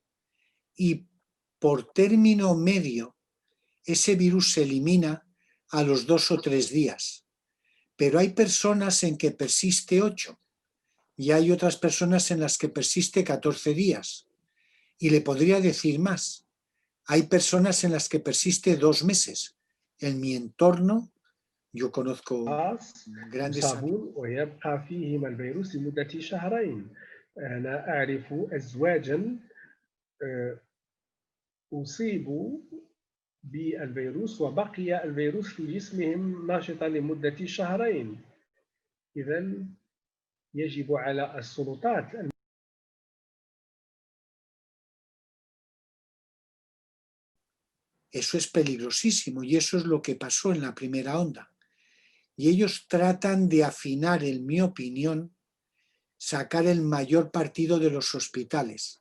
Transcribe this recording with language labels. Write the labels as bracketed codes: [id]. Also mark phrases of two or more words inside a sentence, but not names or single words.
[es] Y por término medio, ese virus se elimina a los 2 o 3 días, pero hay personas en que persiste 8 y hay otras personas en las que persiste 14 días. Y le podría decir más, hay personas en las que persiste 2 meses. En mi entorno, yo conozco grandes [ar] يصابون ويبقى فيهم الفيروس لمدة شهرين. أنا أعرف أزواجا أصيبوا بالفيروس وبقي الفيروس في جسمهم ناشطا لمدة شهرين. إذا يجب على السلطات [es] Eso es peligrosísimo y eso es lo que pasó en la primera onda. Y ellos tratan de afinar, en mi opinión, sacar el mayor partido de los hospitales.